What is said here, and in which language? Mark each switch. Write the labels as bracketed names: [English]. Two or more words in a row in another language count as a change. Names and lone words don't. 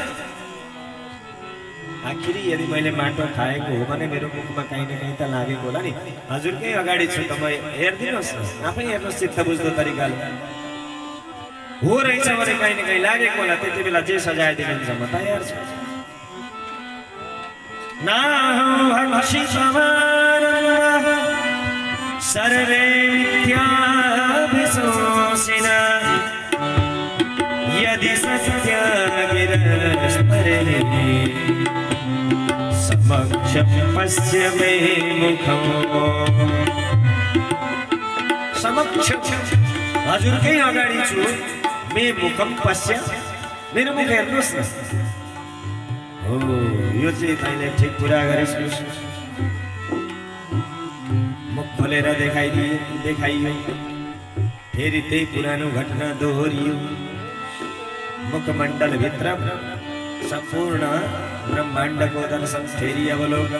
[Nepali] आखिरी यदि मैले माटो खाएको हो भने मेरो मुखमा कहीँ न कहीँ त लागेको होला नि। हजुरकै अगाडि छु त म हेरिदिनुहोस् न आफै हेर्नुहोस् चित्त बुझ्दो तरिकाले। हो रहेछ भने कहीँ न कहीँ लागेको होला त्यति बेला जे सजाय दिनुहुन्छ म तयार छु। [Sanskrit] सर्वे मिथ्याभिशंसिना यदि सत्यागिरस्तरे समक्षं पश्य मे मुखम्। [Nepali] समक्षं हजुरकै अगाडि छु [Sanskrit] मे मुखम पश्य [Nepali] मेरो मुख हेर्नुहोस् न। हो यो चाहिँ तैँले ठिक कुरा गरेस्। मुख खोलेर देखाइयो फेरि त्यही पुरानो घटना दोहोरियो। मुखमण्डलभित्र सम्पूर्ण ब्रह्माण्डको दर्शन फेरि अवलोकन।